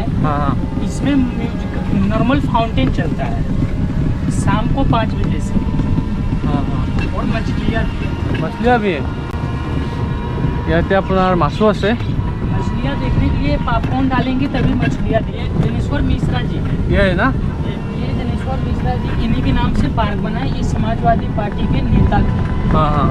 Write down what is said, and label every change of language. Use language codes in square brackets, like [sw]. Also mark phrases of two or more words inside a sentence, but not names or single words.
[hi] हाँ हाँ इसमें म्यूजिक नॉर्मल फाउंटेन चलता है शाम को 5 बजे से हाँ हाँ और मछलियाँ भी है मछलियाँ भी है [as] ইয়াতে আপোনাৰ মাছো আছে [hi] मछलियाँ देखने के लिए पॉपकॉर्न डालेंगे तभी मछलियाँ दिए जनेश्वर मिश्रा जी ये है ना ये जनेश्वर मिश्रा जी इन्हीं के नाम से पार्क बना है ये समाजवादी पार्टी के नेता थे हाँ हाँ